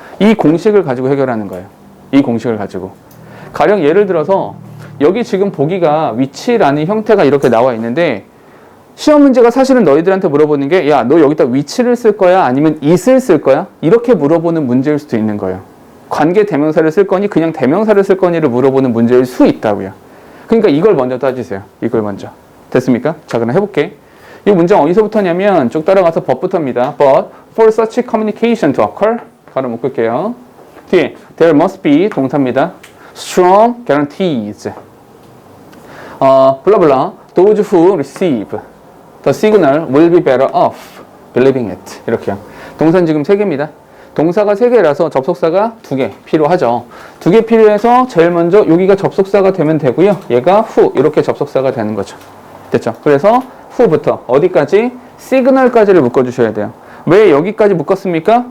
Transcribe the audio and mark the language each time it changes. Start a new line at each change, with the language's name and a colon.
Korean: 이 공식을 가지고 해결하는 거예요. 이 공식을 가지고. 가령 예를 들어서 여기 지금 보기가 위치라는 형태가 이렇게 나와 있는데 시험 문제가 사실은 너희들한테 물어보는 게 야, 너 여기다 위치를 쓸 거야? 아니면 it을 쓸 거야? 이렇게 물어보는 문제일 수도 있는 거예요. 관계 대명사를 쓸 거니 그냥 대명사를 쓸 거니를 물어보는 문제일 수 있다고요. 그러니까 이걸 먼저 따지세요. 이걸 먼저. 됐습니까? 자, 그럼 해볼게. 이 문장 어디서부터냐면 쭉 따라가서 법부터입니다.
English: But for such communication to occur
Korean: 가로 묶을게요. 뒤에
English: there must be
Korean: 동사입니다.
English: strong guarantees.
Korean: 블라블라
English: those who receive the signal will be better off believing it.
Korean: 이렇게요. 동사는 지금 3개입니다. 동사가 3개라서 접속사가 2개 필요하죠. 2개 필요해서 제일 먼저 여기가 접속사가 되면 되고요. 얘가 who 이렇게 접속사가 되는 거죠. 됐죠? 그래서 who부터 어디까지? signal까지를 묶어주셔야 돼요. 왜 여기까지 묶었습니까?